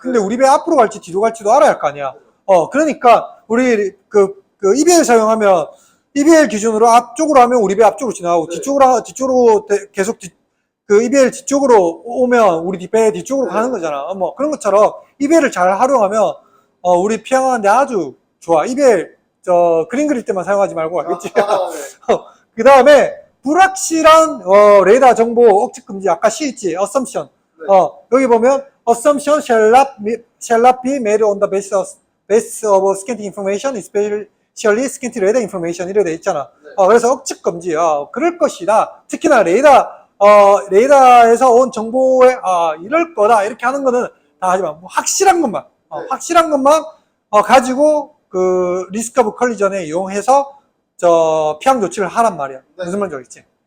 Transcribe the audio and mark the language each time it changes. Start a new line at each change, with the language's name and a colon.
Korean: 근데 우리 배 앞으로 갈지 뒤로 갈지도 알아야 할 거 아니야. 그러니까 우리 그 EBL 사용하면 EBL 기준으로 앞쪽으로 하면 우리 배 앞쪽으로 지나가고 뒤쪽으로 계속 그 EBL 뒤쪽으로 오면 우리 배 뒤쪽으로 가는 거잖아. 뭐 그런 것처럼 EBL을 잘 활용하면 우리 피항하는데 아주 좋아. EBL 그림 그릴 때만 사용하지 말고 알겠지? 그 다음에 불확실한 레이더 정보 억측 금지. 아까 C 있지? assumption. 여기 보면
English: assumption shall not be made on the basis of scanty information, especially scanty radar information.
Korean: 이래 돼 있잖아. 그래서 억측 금지. 그럴 것이다. 특히나 레이더에서 온 정보에 이럴 거다. 이렇게 하는 거는 다 하지 마. 뭐 확실한 것만. 확실한 것만 가지고 그 리스크 오브 컬리전에 이용해서 피항 조치를 하란 말이야. 무슨 말인지 알겠지?